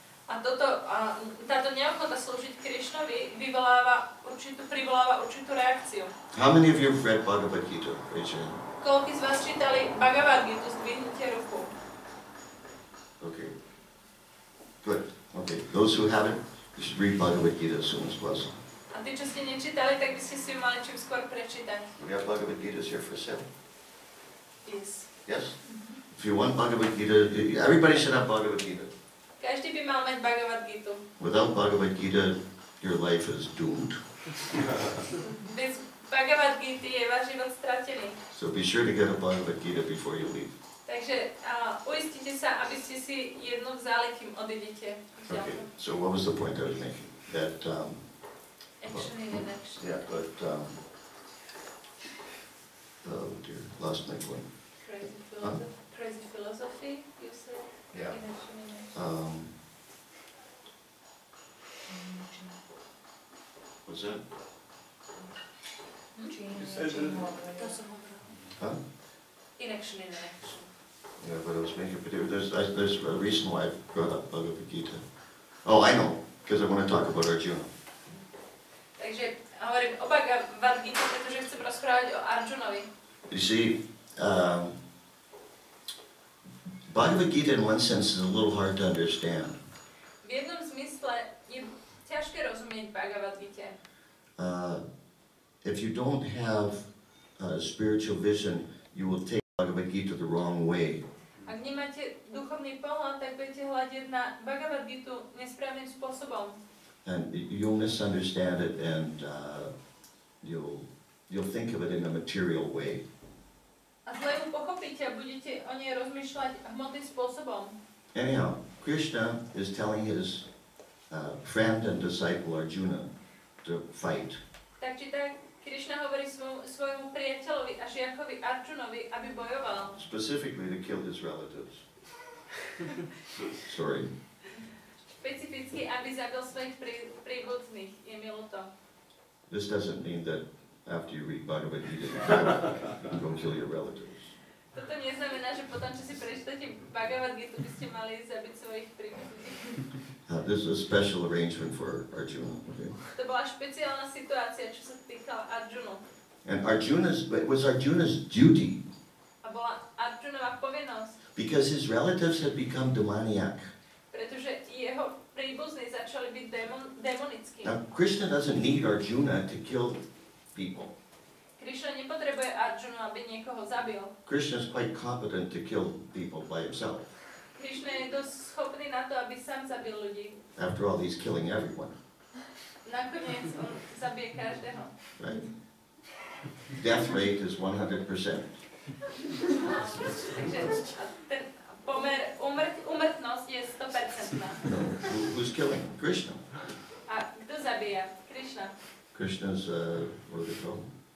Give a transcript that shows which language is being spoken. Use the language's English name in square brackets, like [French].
[Slovak] A táto neochota slúžiť Krišnovi privoláva určitú reakciu. [English] How many of you have read Bhagavad Gita? Raise your hand. [Slovak] Koľký z vás čítali Bhagavad Gitu, zdvihnite ruku. [English] Okay. Good. Okay. Those who haven't, you should read Bhagavad Gita as soon as possible. [Slovak] A tí, čo ste nečítali, tak by ste si ju mali čím skôr prečítať. [English] We have Bhagavad Gitas here for sale. Yes. Yes? If you want Bhagavad Gita, everybody should have Bhagavad Gita. [Slovak] Každý by mal mať Bhagavad Gitu. [English] Without Bhagavad Gita, your life is doomed. [Slovak] Bez Bhagavad Gity je váš život stratený. [English] So be sure to get a Bhagavad Gita before you leave. [Slovak] Takže uistite sa, aby ste si jednu vzali, kým odidete. [English] Okay. So what was the point I was making? That Action in action. yeah, but oh dear, lost my point. Crazy philosophy, you said? Yeah. In action, in action. What's that? You said that [Slovak] To som hovorila. [English] Huh? In action, in action. Yeah, but I was making, but there's a reason why I brought up Bhagavad Gita. Oh, I know, because I want to talk about Arjuna. [Slovak] Takže hovorím o Bhagavad Gita, pretože chcem rozprávať o Arjunovi. [English] You see, Bhagavad Gita in one sense is a little hard to understand. [Slovak] V jednom zmysle je ťažké rozumieť Bhagavad Gite. [English] If you don't have spiritual vision, you will take Bhagavad Gita the wrong way. [Slovak] Ak nemáte duchovný pohľad, tak budete hľadiť na Bhagavad Gitu nesprávnym spôsobom. [English] And you'll misunderstand it, and you'll think of it in a material way. [Slovak] A zle ju pochopíte a budete o nej rozmýšľať hmotným spôsobom. [English] Anyhow, Krishna is telling his friend and disciple Arjuna to fight. [Slovak] Tak či tak, Krišna hovorí svojmu priateľovi a žiakovi Arjunovi, aby bojoval. [English] Specifically to kill his relatives. Sorry. [Slovak] Špecificky, aby zabil svojich príbuzných. Je mi ľúto. [English] This doesn't mean that after you read Bhagavad Gita, you go kill your relatives. [Slovak] Toto neznamená, že potom, čo si prečítate Bhagavad Gitu, by ste mali zabiť svojich príbuzných. [English] This is a special arrangement for Arjuna. Okay? [Slovak] To bola špeciálna situácia, čo sa týkala Arjunu. [English] And it was Arjuna's duty, [Slovak] A bola Arjunová povinnosť, [English] because his relatives had become demoniac. [Slovak] pretože jeho príbuzní začali byť demonickí. [English] Now, Krishna doesn't need Arjuna to kill people. [Slovak] Krišna nepotrebuje Arjunu, aby niekoho zabil. [English] Krishna is quite competent to kill people by himself. [Slovak] Krišna je dosť schopný na to, aby sám zabil ľudí. [English] After all, he's killing everyone, [Slovak] Nakoniec on zabije každého. [English] right? Death rate is 100%. [Slovak] Takže ten pomer úmrtnosť je 100%. [English] No, who's killing? Krishna. [Slovak] A kto zabíja? Krišna. [English] Krishna's, what are they called?